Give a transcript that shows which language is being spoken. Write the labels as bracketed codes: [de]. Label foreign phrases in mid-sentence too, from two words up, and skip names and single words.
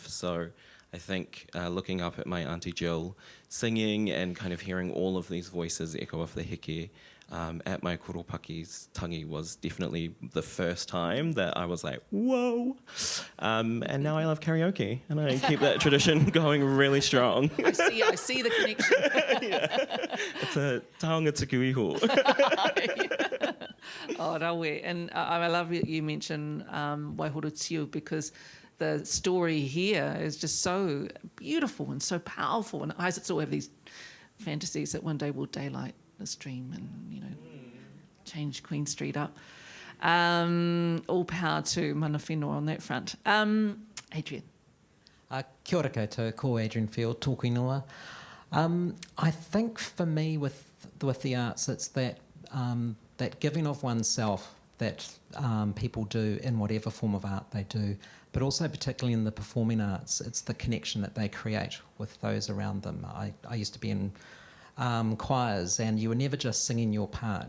[en] So I think looking up at my Auntie Jill singing and kind of hearing all of these voices echo off the heke at my koropaki's tangi was definitely the first time that I was like, whoa. And now I love karaoke and I keep that tradition going really strong. I see the connection. It's a [mi] taonga tuku iho. [en] Oh, rawe. And I love that you mentioned Waihoro Tiu, because the story here is just so beautiful and so powerful. And I still have these fantasies that one day we'll daylight the stream and, change Queen Street up. All power to [mi] mana whenua [en] on that front. Adrian. [mi] Kia ora koutou, ko Adrian Field, tōku ingoa. [en] I think for me with the arts, it's that giving of oneself that people do in whatever form of art they do, but also particularly in the performing arts, it's the connection that they create with those around them. I used to be in choirs, and you were never just singing your part.